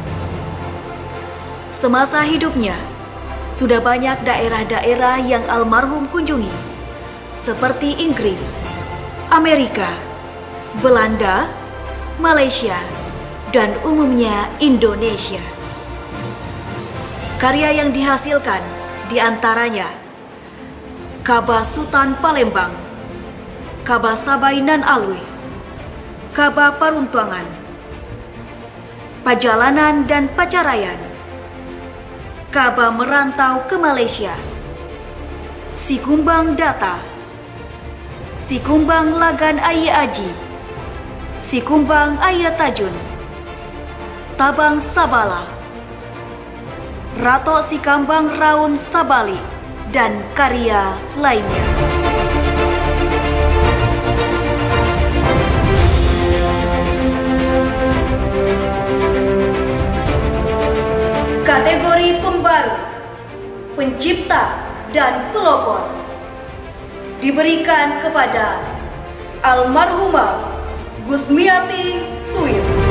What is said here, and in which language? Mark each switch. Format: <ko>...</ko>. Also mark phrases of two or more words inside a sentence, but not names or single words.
<id>Semasa hidupnya, sudah banyak daerah-daerah yang almarhum kunjungi, seperti Inggris, Amerika, Belanda, Malaysia, dan umumnya Indonesia. Karya yang dihasilkan di antaranya Kaba Sutan Palembang, Kaba Sabainan Alwi, Kaba Paruntuangan, Pajalanan dan Pacarayan, Kaba Merantau ke Malaysia, Sikumbang Data, Sikumbang Lagan Ayi Aji, Sikumbang Ayat Tajun, Tabang Sabala, Rato Sikambang Raun Sabali, dan karya lainnya. Kategori pembaru, pencipta dan pelopor diberikan kepada almarhumah Gusmiati Suit,</id>